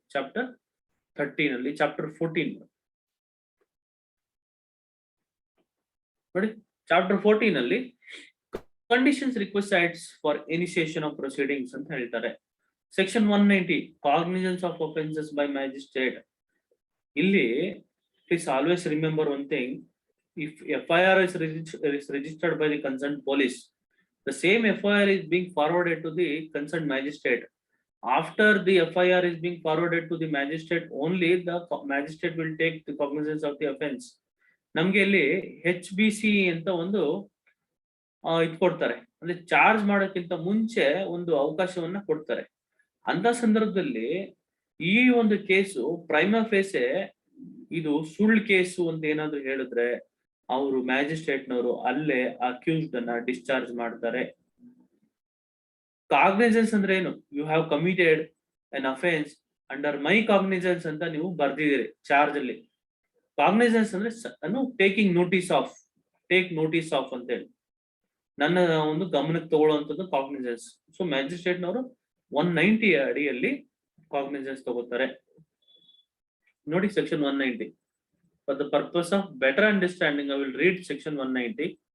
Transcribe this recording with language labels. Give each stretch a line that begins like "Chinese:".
English: Chapter 13 ಅಲ್ಲಿ. Chapter 14 ನೋಡಿ, chapter 14 ಅಲ್ಲಿ conditions requests for initiation of proceedings
Kannada: ಅಂತ ಹೇಳ್ತಾರೆ.
English: Section 190 cognizance of offences by magistrate. ಇಲ್ಲಿ please always remember one thing: if FIR is registered by the concerned police, the same FIR is being forwarded to the concerned magistrate. After the FIR is being forwarded to the magistrate, only the magistrate will take the cognizance of the offense.
Kannada: ನಮ್ಗೆ ಇಲ್ಲಿ HBC ಅಂತ ಒಂದು ಇದು ಕೊಡ್ತಾರೆ, ಅಂದ್ರೆ charge ಮಾಡೋಕ್ಕಿಂತ ಮುಂಚೆ ಒಂದು ಅವಕಾಶವನ್ನ ಕೊಡ್ತಾರೆ. ಅಂತ ಸಂದರ್ಭದಲ್ಲಿ ಈ ಒಂದು ಕೇಸು ಪ್ರೈಮಾ ಫೇಸೆ ಇದು ಸುಳ್ಳು ಕೇಸು ಅಂತ ಏನಾದ್ರು ಹೇಳಿದ್ರೆ, ಅವರು ಮ್ಯಾಜಿಸ್ಟ್ರೇಟ್ನವರು ಅಲ್ಲೇ ಅಕ್ಯೂಸ್ಡ್ ಅನ್ನ ಡಿಸ್ಚಾರ್ಜ್ ಮಾಡ್ತಾರೆ. ಕಾಗ್ನಿಜೆನ್ಸ್ ಅಂದ್ರೆ ಏನು,
English: you have committed an offence under my cognizance
Kannada: ಅಂತ ನೀವು ಬರ್ದಿದ್ದೀರಿ ಚಾರ್ಜ್ ಅಲ್ಲಿ. ಕಾಗ್ನಿಜೆನ್ಸ್ ಅಂದ್ರೆ
English: taking notice of, take notice of
Kannada: ಅಂತ ಹೇಳಿ ನನ್ನ ಒಂದು ಗಮನಕ್ಕೆ ತಗೊಳ್ಳುವಂಥದ್ದು ಕಾಗ್ನಿಜೆನ್ಸ್. ಸೊ ಮ್ಯಾಜಿಸ್ಟ್ರೇಟ್ನವರು 190 ಅಡಿಯಲ್ಲಿ ಕಾಗ್ನಿಜೆನ್ಸ್ ತಗೋತಾರೆ. ನೋಡಿ, section 190.
English: For the purpose of better understanding, I will read section 190.